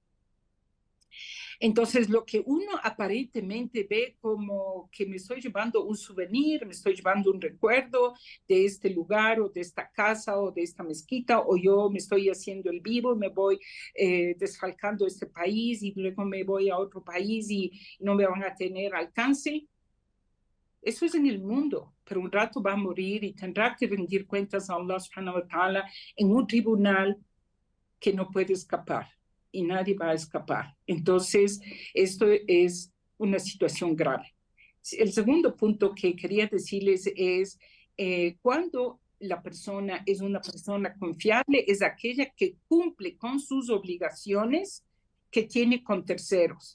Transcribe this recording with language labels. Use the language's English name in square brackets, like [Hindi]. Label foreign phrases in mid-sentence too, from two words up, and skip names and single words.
[Spanish] Entonces, lo que uno aparentemente ve como que me estoy llevando un souvenir, me estoy llevando un recuerdo de este lugar o de esta casa o de esta mezquita, o yo me estoy haciendo el vivo, me voy desfalcando este país y luego me voy a otro país y no me van a tener alcance. Eso es en el mundo, pero un rato va a morir y tendrá que rendir cuentas a [Arabic] الله سبحانه وتعالى [Spanish] en un tribunal que no puede escapar y nadie va a escapar. Entonces, esto es una situación grave. El segundo punto que quería decirles es cuando la persona es una persona confiable, es aquella que cumple con sus obligaciones que tiene con terceros.